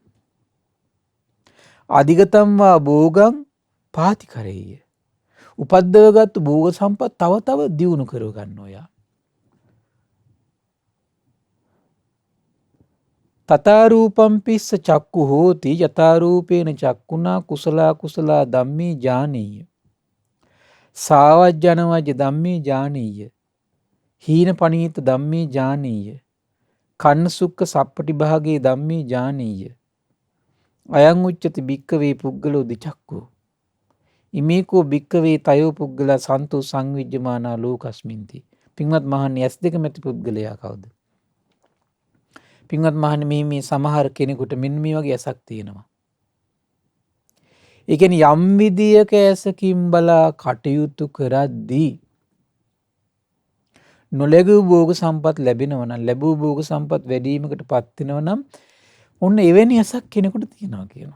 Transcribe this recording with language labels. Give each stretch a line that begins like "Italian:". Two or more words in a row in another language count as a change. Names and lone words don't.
Pali: අධිගතම් වා භෝගං පාතිකරෙය්‍ය.
Sinhala: උපද්දවගත්තු භෝග සම්පත් තව තව දියුණු කරව ගන්න ඔයා.
Pali: තථාරූපම් පිස්ස චක්කු හෝති යථාරූපේන චක්කුණා කුසලා කුසලා ධම්මේ ඥානීය. සාවජ්ජනවජ්‍ය ධම්මේ ඥානීය. හීන පනීත ධම්මේ ඥානීය. කන්න සුක්ඛ සප්පටි භාගේ ධම්මේ ඥානීය. අයං උච්චති භික්කවේ පුද්ගලෝ දිචක්කෝ. ඉමේකෝ භික්කවේ තයෝ පුද්ගලා සන්තෝ සංවිජ්ජමානා ලෝකස්මින්ති.
Sinhala: පින්වත් මහන්නේ ඇස් දෙක මැති පුද්ගලයා කවුද? පින්වත් මහන්නේ මේ සමහර කෙනෙකුට මෙන්න මේ වගේ ඇසක් තියෙනවා. ඒ කියන්නේ යම් විදියක ඇසකින් බලා කටයුතු කරද්දී නොලැබූ භෝග සම්පත් ලැබෙනවා නම්, ලැබූ භෝග සම්පත් වැඩිවීමකටපත් වෙනවා නම් ඔන්න එවැනි ඇසක් කෙනෙකුට තියෙනවා කියනවා.